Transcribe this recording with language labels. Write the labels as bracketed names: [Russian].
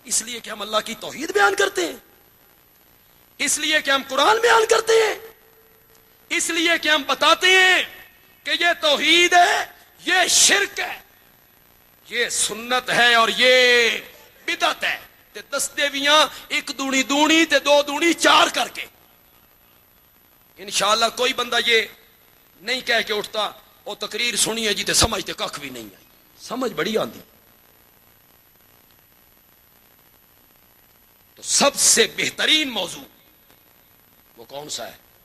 [Urdu] اس لیے کہ ہم اللہ کی توحید بیان کرتے ہیں, اس لیے کہ ہم قرآن بیان کرتے ہیں, اس لیے کہ ہم بتاتے ہیں کہ یہ توحید ہے, یہ شرک ہے, یہ سنت ہے اور یہ بدعت ہے. [Punjabi] تے دس دیویاں ایک دونی دونی تے دو دونی چار کر کے. [Urdu] انشاءاللہ کوئی بندہ یہ نہیں کہہ کے اٹھتا اور تقریر سنی ہے جی تے سمجھتے کخ بھی نہیں آئی. [Punjabi] سمجھ بڑی آندی. [Urdu] تو سب سے بہترین موضوع وہ کون سا ہے.